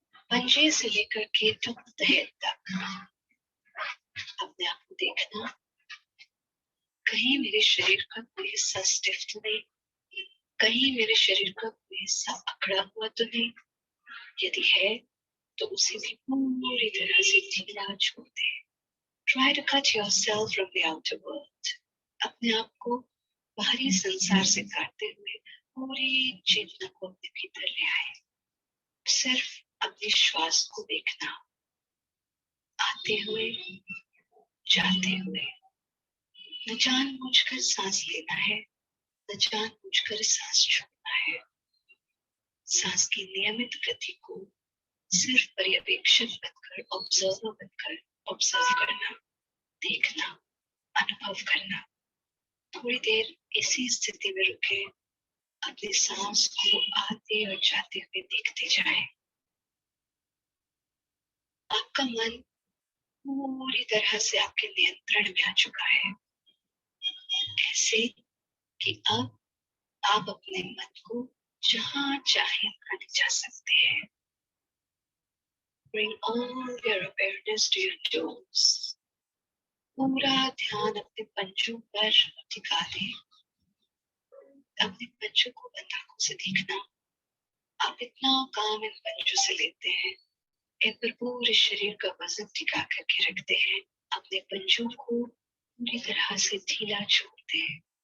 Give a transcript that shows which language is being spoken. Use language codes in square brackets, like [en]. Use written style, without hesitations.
[hi] पंजे से लेकर के तहे तक अपने आप को देखना, कहीं मेरे शरीर का कोई हिस्सा स्टिफ तो नहीं, कहीं मेरे शरीर का कोई हिस्सा अकड़ा हुआ तो नहीं। यदि है तो उसे भी पूरी तरह से ढीला छोड़ दें। [en] Try to cut yourself from the outer world. [hi] अपने आप को बाहरी संसार से काटते हुए पूरी चेतना को अपने भीतर ले आए। सिर्फ अपने श्वास को देखना, आते हुए जाते हुए। न जानबूझकर सांस लेना है, न जानबूझकर सांस छोड़ना है। सांस की नियमित गति को सिर्फ पर्यवेक्षक बनकर, ऑब्जर्वर बनकर ऑब्जर्व करना, देखना, अनुभव करना। थोड़ी देर इसी स्थिति में रुके, अपनी सांस को आते और जाते हुए देखते जाएं। आपका मन पूरी तरह से आपके नियंत्रण में आ चुका है, ऐसे कि अब आप अपने मन को जहां चाहे ले जा सकते हैं। [en] Bring all your awareness to your toes. [hi] पूरा ध्यान अपने पंजों पर टिका दें। अपने पंजों को बंद आंखों से देखना। आप इतना काम इन पंजों से लेते हैं, इन पर पूरे शरीर का वजन टिका करके रखते हैं। अपने पंजों को पूरी तरह से ढीला छोड़ते हैं।